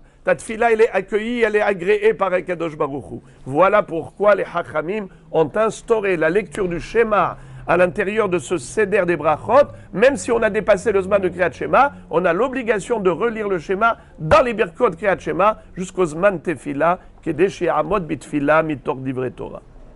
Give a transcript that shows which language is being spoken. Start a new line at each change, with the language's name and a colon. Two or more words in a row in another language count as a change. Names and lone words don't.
French: Ta tfila, elle est accueillie, elle est agréée par
Hebrew: הקדוש ברוך הוא.
French: Voilà pourquoi les Hachamim ont instauré la lecture du schéma à l'intérieur de ce Seder des Brachot. Même si on a dépassé le Zman de
Hebrew: קריאת שמע,
French: on a l'obligation de relire le schéma dans les
Hebrew: ברכות קריאת שמע
French: jusqu'au
Hebrew: זמן תפילה כדי שאעמוד בתפילה מתוך דברי תורה.